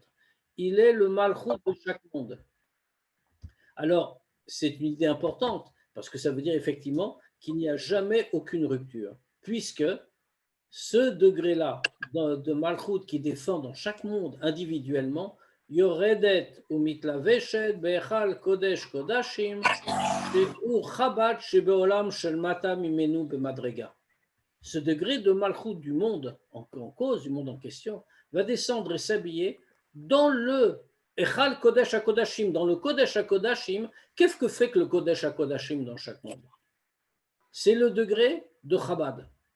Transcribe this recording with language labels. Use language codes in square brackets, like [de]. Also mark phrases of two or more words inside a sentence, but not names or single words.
[fr] Il est le Malchut de chaque monde. Alors, c'est une idée importante, parce que ça veut dire effectivement qu'il n'y a jamais aucune rupture, puisque ce degré-là de Malchut qui défend dans chaque monde individuellement [he] יורדת ומתלבשת בהיכל קודש קודשים שהוא חב"ד שבעולם של מטה ממנו במדרגה. [fr] Ce degré de malchut du monde en cause, du monde en question, va descendre et s'habiller dans le [he] היכל קודש הקודשים, [fr] dans le [he] קודש הקודשים. [fr] Qu'est-ce que fait que le [he] קודש הקודשים [fr] dans chaque monde? C'est le degré de Chabad.